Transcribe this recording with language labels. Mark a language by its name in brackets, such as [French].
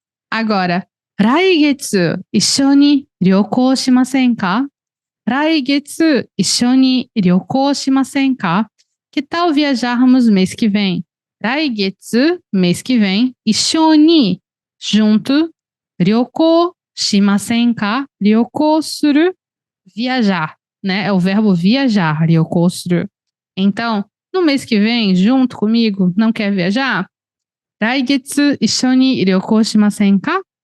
[Japanese] Agora, 来月一緒に旅行しませんか? 来月一緒に旅行しませんか? [Portuguese] Que tal viajarmos mês que vem? 来月, mês que vem, 一緒に, junto, 旅行しませんか? 旅行する, viajar, né? É o verbo viajar, 旅行する. Então, no mês que vem, junto comigo, não quer viajar? [Japanese] 来月一緒に旅行しませんか?